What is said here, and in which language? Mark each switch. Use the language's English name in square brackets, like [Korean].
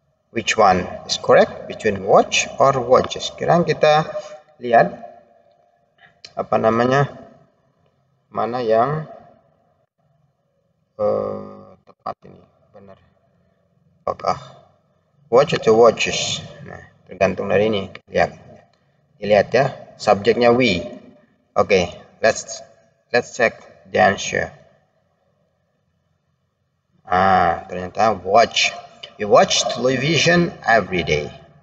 [English] Which one is correct between watch or watches? [Indonesian] Sekarang kita lihat mana yang tepat ini, benar. Apakah watch atau watches? Nah, tergantung dari ini. Lihat ya, subjeknya we. [English] Okay, let's check the answer. Ternyata watch. We watch television every day.